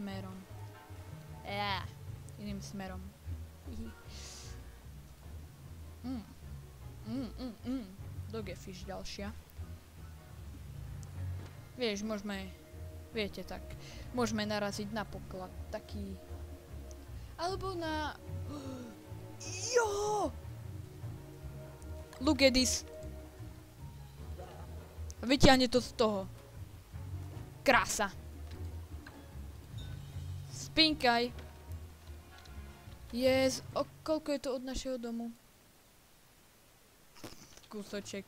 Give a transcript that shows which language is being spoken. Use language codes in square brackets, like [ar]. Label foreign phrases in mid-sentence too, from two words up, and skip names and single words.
[sk] Iným smerom. Dogfish ďalšia. Vieš, môžeme, viete tak, môžeme naraziť na poklad taký, alebo na, jo! [en] Look at this. [sk] Vyťahne to z toho. Krása. Spinkaj. Yes, koľko je to od našeho domu? Kúsoček.